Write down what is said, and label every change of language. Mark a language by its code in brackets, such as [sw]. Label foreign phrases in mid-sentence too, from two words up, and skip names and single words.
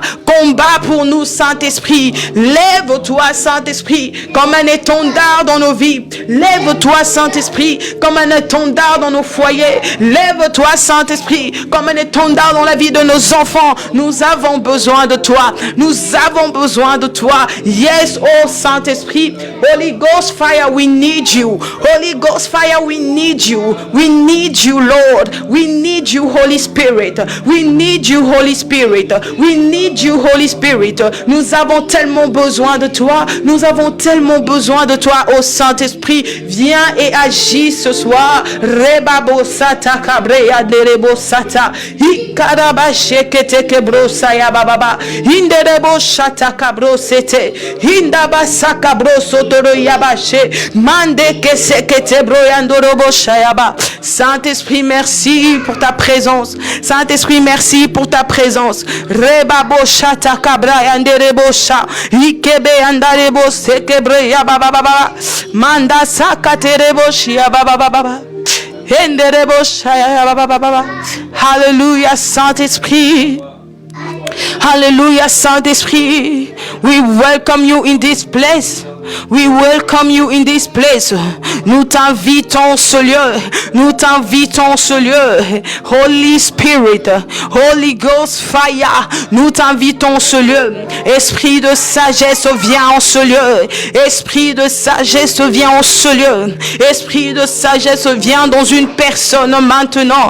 [fr] Combat pour nous, Saint-Esprit. Lève-toi, Saint-Esprit, comme un étendard dans nos vies. Lève-toi, Saint-Esprit, comme un étendard dans nos foyers. Lève-toi, Saint-Esprit, comme un étendard dans la vie de nos enfants. Nous avons besoin de toi. Nous avons besoin de toi. Yes, oh Saint-Esprit. [en] Holy Ghost fire, we need you. Holy Ghost fire, we need you. We need you, Lord. We need you, Holy Spirit. We need you, Holy Spirit. We need you, Holy Spirit. [fr] Nous avons tellement besoin de toi. Nous avons tellement besoin de toi, oh Saint-Esprit. Viens et agis ce soir. Rebabo sata kabreya derebo sata. Ikaraba shekete kebro saya bababa. Inderebo shata kabro sete. Indaba sakabro sotoro yabashe. Mande kesekete bro yandorobo shayaba. Saint-Esprit, merci pour ta présence. Saint-Esprit, merci pour ta présence. Rebabo shata kabra yanderebo sha. Ikebe yandarebo sekebre yababa. Manda sakaterebo shia baba baba. Alléluia, Saint-Esprit. Alléluia, Saint-Esprit. [en] We welcome you in this place. We welcome you in this place. [fr] Nous t'invitons ce lieu. Nous t'invitons ce lieu. [en] Holy Spirit, Holy Ghost Fire. [fr] Nous t'invitons ce lieu. Esprit de sagesse, viens en ce lieu. Esprit de sagesse, viens en ce lieu. Esprit de sagesse, viens dans une personne maintenant.